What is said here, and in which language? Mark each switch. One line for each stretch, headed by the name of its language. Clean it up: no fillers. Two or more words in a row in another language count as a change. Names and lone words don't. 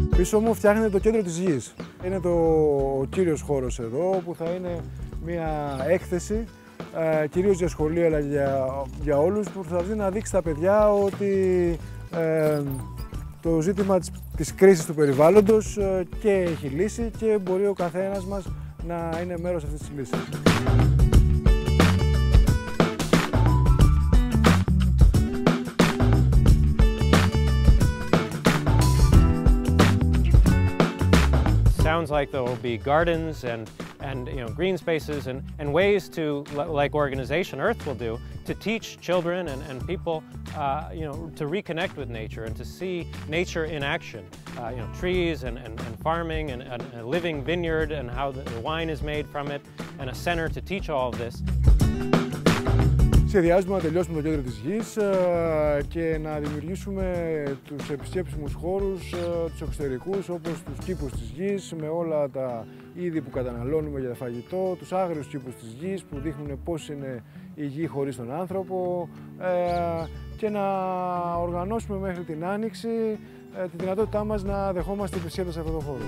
Greek: φέτος όμως φτιάχνεται το κέντρο της γης. Είναι ο κύριος χώρος εδώ που θα είναι μια έκθεση κυρίως για σχολεία αλλά για όλους που θα δει να δείξει στα παιδιά ότι το ζήτημα της κρίσης του περιβάλλοντος και έχει λύση και μπορεί ο καθένας μας να είναι μέρος αυτής της λύσης.
English: Sounds like there will be gardens and green spaces and ways to, like organization Earth will do, to teach children and people to reconnect with nature and to see nature in action. Trees and farming and a living vineyard and how the wine is made from it, and a center to teach all of this.
Greek: Σχεδιάζουμε να τελειώσουμε το κέντρο της γης και να δημιουργήσουμε τους επισκέψιμους χώρους, τους εξωτερικούς, όπως τους κήπους της γης, με όλα τα είδη που καταναλώνουμε για φαγητό, τους άγριους κήπους της γης που δείχνουν πώς είναι η γη χωρίς τον άνθρωπο και να οργανώσουμε μέχρι την Άνοιξη τη δυνατότητά μας να δεχόμαστε επισκέπτες σε αυτό το χώρο.